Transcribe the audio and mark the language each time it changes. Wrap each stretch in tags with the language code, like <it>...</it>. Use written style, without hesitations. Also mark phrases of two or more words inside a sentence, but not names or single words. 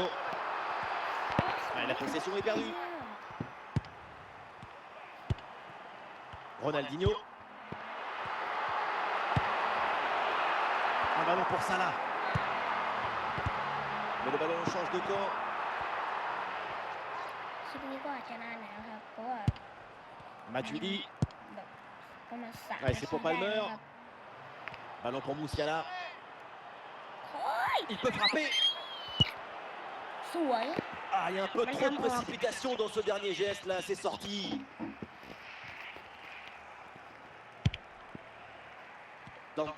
<fr>La possession est perdue. Ronaldinho. Un ballon pour Salah. Mais le ballon change de camp.</fr> <th>คลิปนี้ก็อาจจะนานหน่อยนะครับเพราะว่า</th> <fr>Matuidi.</fr> <th>แบบประมาณ3</th> <fr>Ouais, c'est pour Palmer. Ballon pour Moussiala.</fr> <th>โอ้ย</th> <fr>Il peut frapper.</fr> <th>สวย</th> <fr>Ah, il y a un peu trop de précipitation dans ce dernier geste là, c'est sorti. Dante.</fr>